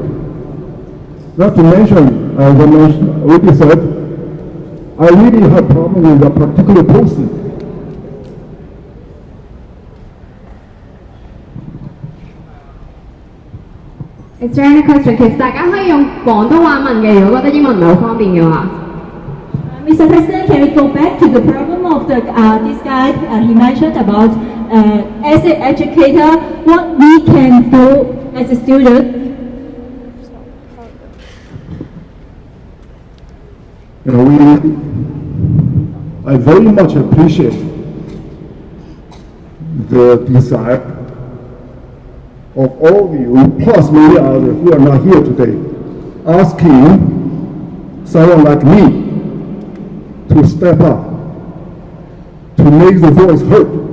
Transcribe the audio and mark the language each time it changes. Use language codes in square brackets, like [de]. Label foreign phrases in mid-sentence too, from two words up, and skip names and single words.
[en] Not to mention, as I already said, I really have a problem with a particular posting. Is there any question? [yue] 其實大家可以用廣東話問嘅，如果覺得英文唔係好方便嘅話。 [en] Mr. President, can we go back to the problem of the this guy? He mentioned about as an educator, what we can do as a student. You know, I very much appreciate the desire of all of you, plus many others who are not here today, asking someone like me to step up, to make the voice heard.